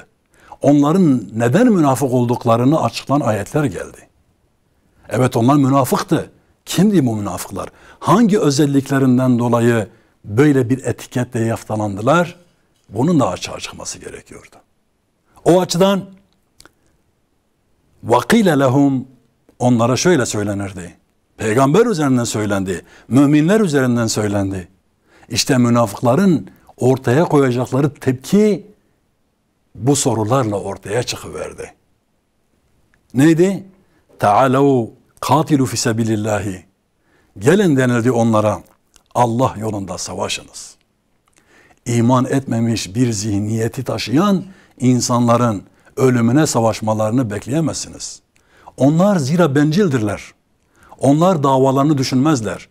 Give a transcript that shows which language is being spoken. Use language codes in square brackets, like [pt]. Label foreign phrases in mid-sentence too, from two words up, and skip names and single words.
[tr] Onların neden münafık olduklarını açıklayan ayetler geldi. Evet, onlar münafıktı. Kimdi bu münafıklar? Hangi özelliklerinden dolayı böyle bir etiketle yaftalandılar? Bunun da açığa çıkması gerekiyordu. O açıdan [ar] وَقِيلَ لَهُمْ [tr] onlara şöyle söylenirdi. Peygamber üzerinden söylendi. Müminler üzerinden söylendi. İşte münafıkların ortaya koyacakları tepki bu sorularla ortaya çıkıverdi. Neydi? [ar] تَعَالَوْا قَاتِلُوا فِي سَبِلِ اللّٰهِ [tr] Gelin denildi onlara, Allah yolunda savaşınız. İman etmemiş bir zihniyeti taşıyan insanların ölümüne savaşmalarını bekleyemezsiniz. Onlar zira bencildirler. Onlar davalarını düşünmezler.